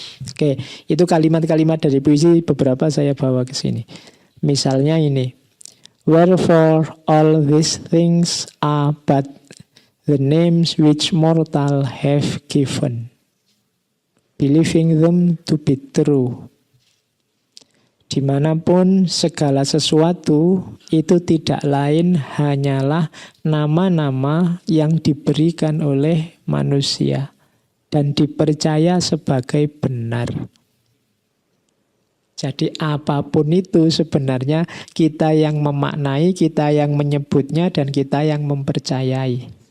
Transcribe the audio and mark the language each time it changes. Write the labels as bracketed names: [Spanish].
[Indonesian] Oke, itu kalimat-kalimat dari puisi beberapa saya bawa ke sini. [English] Misalnya ini, wherefore all these things are but the names which mortal have given, believing them to be true. [Indonesian] Dimanapun segala sesuatu itu tidak lain hanyalah nama-nama yang diberikan oleh manusia dan dipercaya sebagai benar. Jadi apapun itu sebenarnya kita yang memaknai, kita yang menyebutnya, dan kita yang mempercayai.